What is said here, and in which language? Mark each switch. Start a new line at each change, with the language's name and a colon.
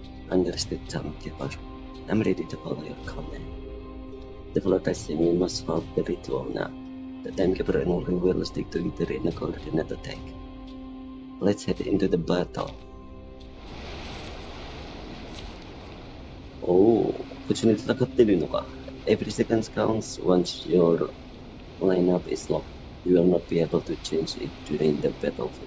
English: Understood, timekeeper. I'm ready to follow your command. The flood I see, we must halt the ritual now. The timekeeper and all will stick together in a coordinate attack. Let's head into the battle.
Japanese: Oh, こっちに戦ってるのか。
English: Every second counts once your lineup is locked. You will not be able to change it during the battlefield.